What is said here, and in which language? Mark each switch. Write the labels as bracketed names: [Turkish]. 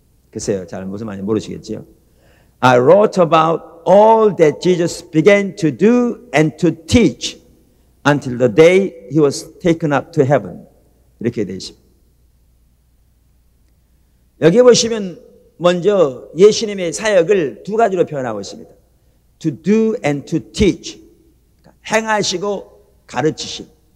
[Korean] 글쎄요, 잘 무슨 말인지 모르시겠지요? [English] I wrote about all that Jesus began to do and to teach until the day he was taken up to heaven. [Korean] 이렇게 되어 있습니다. 여기 보시면 먼저 예수님의 사역을 두 가지로 표현하고 있습니다. [English] To do and to teach. [Korean] 행하시고 가르치심.